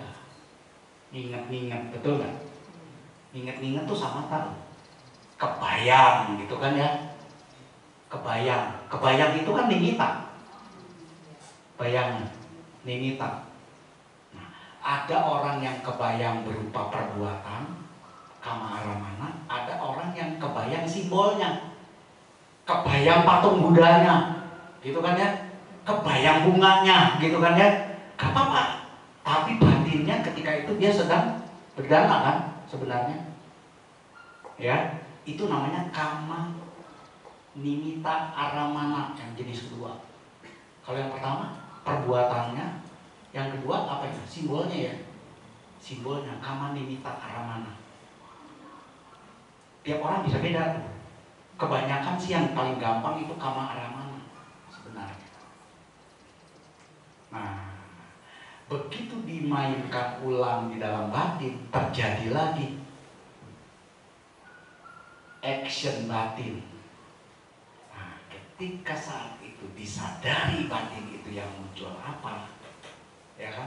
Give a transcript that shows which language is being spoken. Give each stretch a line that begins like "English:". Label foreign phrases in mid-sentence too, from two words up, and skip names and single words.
Indonesian: Ingat-ingat, betul nggak? Ingat-ingat tuh samatha. Kebayang gitu kan ya. Kebayang itu kan nimita. Bayangan, nimita. Nah, ada orang yang kebayang berupa perbuatan,
Pali: kama aramana.
Indonesian: Ada orang yang kebayang simbolnya. Kebayang patung Budanya, gitu kan ya. Kebayang bunganya, gitu kan ya. Gak apa-apa. Tapi batinnya ketika itu dia sedang berdana kan sebenarnya. Ya, itu namanya
Pali: kama nimita aramana
Indonesian: yang jenis kedua. Kalau yang pertama perbuatannya, yang kedua apa ya? Simbolnya ya. Simbolnya
Pali: kama nimita aramana.
Indonesian: Tiap orang bisa beda tuh. Kebanyakan sih yang paling gampang itu
Pali: kama aramana
Indonesian: sebenarnya. Nah, begitu dimainkan ulang di dalam batin, terjadi lagi action batin. Nah, ketika saat itu disadari batin itu yang muncul apa, ya kan?